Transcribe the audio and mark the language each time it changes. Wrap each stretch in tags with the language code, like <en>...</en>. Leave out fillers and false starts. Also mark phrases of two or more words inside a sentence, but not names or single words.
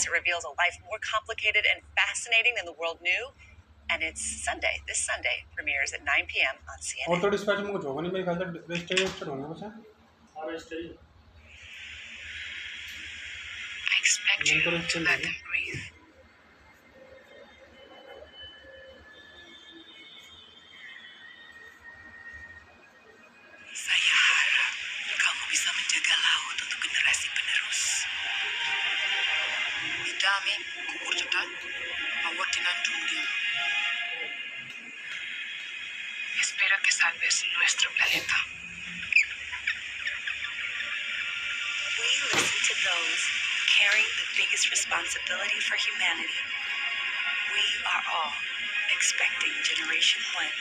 <en>It reveals a life more complicated and fascinating than the world knew. And it's Sunday. This Sunday premieres at 9 p.m. on CNN. I expect you to let them breathe.</en> <id>Saya harap kamu bisa menjaga laut untuk generasi penerus. Dami, kukurjutan, awak tinandung dia.</id> <es>Espero que salves nuestro planeta.</es> <en>We listen to those carrying the biggest responsibility for humanity. We are all expecting Generation 1.</en>